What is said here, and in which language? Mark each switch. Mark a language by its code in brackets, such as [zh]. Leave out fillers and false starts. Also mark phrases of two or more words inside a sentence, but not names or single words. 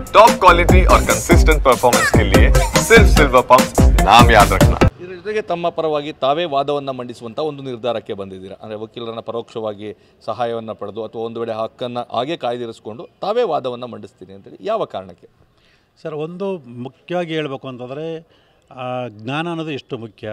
[en] top quality [hi] और [en] consistent performance [hi] के लिए सिर्फ सिल्वर पंप नाम याद रखना। [kn] ಇದರ ಜೊತೆಗೆ ತಮ್ಮ ಪರವಾಗಿ ತಾವೇ ವಾದವನ್ನು ಮಂಡಿಸುವಂಥ ಒಂದು ನಿರ್ಧಾರಕ್ಕೆ ಬಂದಿದ್ದೀರಾ. ಅಂದರೆ ವಕೀಲರನ್ನ ಪರೋಕ್ಷವಾಗಿ ಸಹಾಯವನ್ನು ಪಡೆದು ಅಥವಾ ಒಂದು ವೇಳೆ ಹಕ್ಕನ್ನು ಹಾಗೆ ಕಾಯ್ದಿರಿಸಿಕೊಂಡು ತಾವೇ ವಾದವನ್ನು ಮಂಡಿಸ್ತೀನಿ ಅಂತೇಳಿ ಯಾವ ಕಾರಣಕ್ಕೆ? ಸರ್, ಒಂದು ಮುಖ್ಯವಾಗಿ ಹೇಳಬೇಕು ಅಂತಂದರೆ ಜ್ಞಾನ ಅನ್ನೋದು ಎಷ್ಟು ಮುಖ್ಯ.